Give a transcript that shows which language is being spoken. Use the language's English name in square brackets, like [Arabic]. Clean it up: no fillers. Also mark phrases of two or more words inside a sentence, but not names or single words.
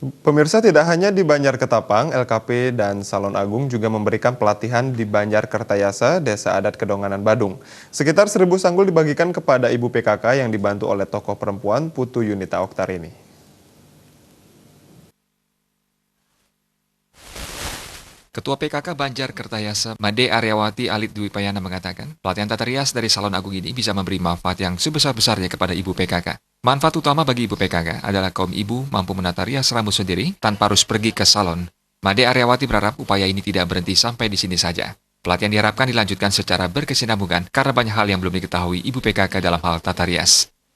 [Indonesian] Pemirsa, tidak hanya di Banjarketapang, LKP dan Salon Agung juga memberikan pelatihan di Banjarkertayasa, Desa Adat Kedonganan Badung. Sekitar 1.000 sanggul dibagikan kepada ibu PKK yang dibantu oleh tokoh perempuan Putu Yunita Oktarini. Ketua PKK Banjarkertayasa, Made Aryawati Alit Dwi Payana mengatakan, pelatihan tata rias dari Salon Agung ini bisa memberi manfaat yang sebesar-besarnya kepada ibu PKK. Manfaat utama bagi ibu PKK adalah kaum ibu mampu menata rias rambut sendiri tanpa harus pergi ke salon. Made Aryawati berharap upaya ini tidak berhenti sampai di sini saja. Pelatihan diharapkan dilanjutkan secara berkesinambungan karena banyak hal yang belum diketahui ibu PKK dalam hal tata rias.